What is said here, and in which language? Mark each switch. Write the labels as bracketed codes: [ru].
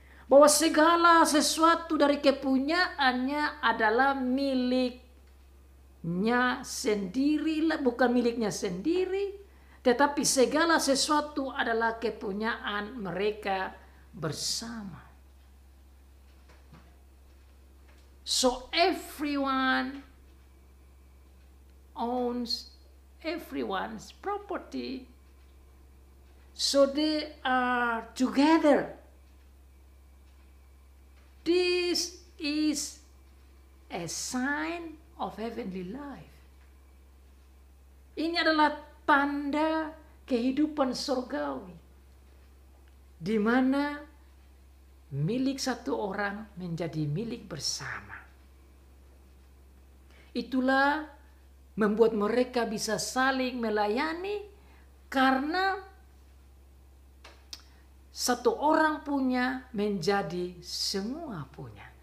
[id] Bahwa segala sesuatu dari kepunyaannya adalah miliknya sendiri, bukan miliknya sendiri. Tetapi segala sesuatu adalah kepunyaan mereka bersama. [en] So everyone owns everyone's property. So they are together. This is a sign of heavenly life. [id] Ini adalah tanda kehidupan surgawi, di mana milik satu orang menjadi milik bersama. Itulah membuat mereka bisa saling melayani karena satu orang punya menjadi semua punya.